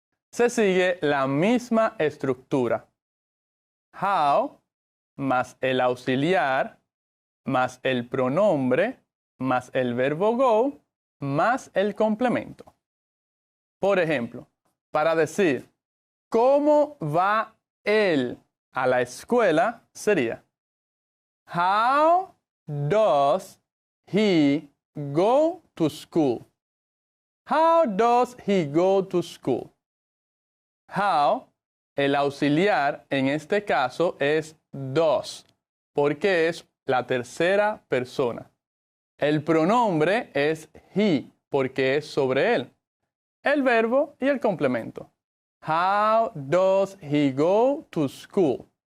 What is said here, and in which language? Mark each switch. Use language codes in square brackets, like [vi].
[es] Se sigue la misma estructura. How más el auxiliar más el pronombre más el verbo go más el complemento. Por ejemplo, para decir ¿cómo va él a la escuela? Sería [en] How does he go to school? How does he go to school? [es] How, el auxiliar en este caso es does, porque es la tercera persona. El pronombre es he, porque es sobre él. El verbo y el complemento. [en] How does he go to school?